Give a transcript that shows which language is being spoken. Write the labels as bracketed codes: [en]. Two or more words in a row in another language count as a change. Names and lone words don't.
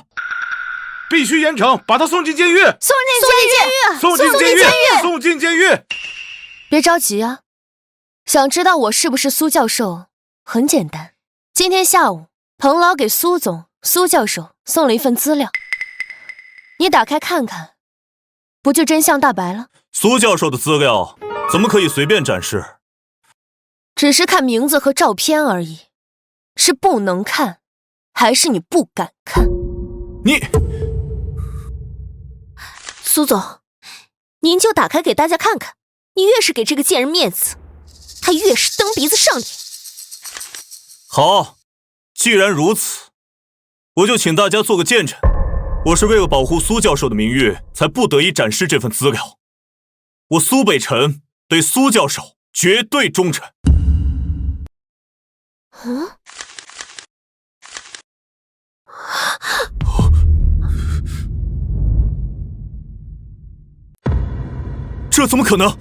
[zh] 必須嚴懲，把他送進監獄！送進監獄！送進監獄！別着急啊，想知道我是不是蘇教授，很簡單。今天下午，彭老給蘇總、蘇教授送了一份資料，你打開看看，不就真相大白了？蘇教授的資料怎麼可以隨便展示？只是看名字和照片而已，是不能看，還是你不敢看？你，蘇總，您就打開給大家看看，你越是給這個賤人面子，他越是蹬鼻子上臉。好，既然如此，我就請大家做個見證，我是為了保護蘇教授的名譽，才不得已展示這份資料。我蘇北辰對蘇教授絕對忠誠。這怎麼可能？